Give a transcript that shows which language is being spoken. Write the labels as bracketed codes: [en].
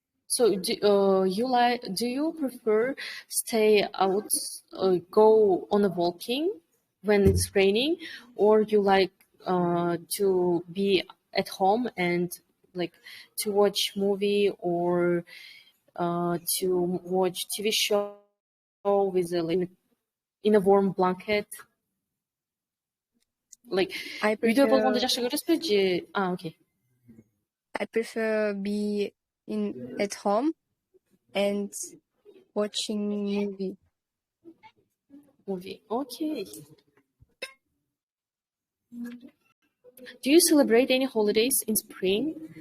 [en] So do you prefer stay out, go on a walking when it's raining, or you like to be at home and like to watch movie or to watch TV show with in a warm blanket? [ky] Like, үйдө болгонду жакшы көрөсүзбү же? [en] Okay. I prefer be at home and watching movie. Okay. Do you celebrate any holidays in spring?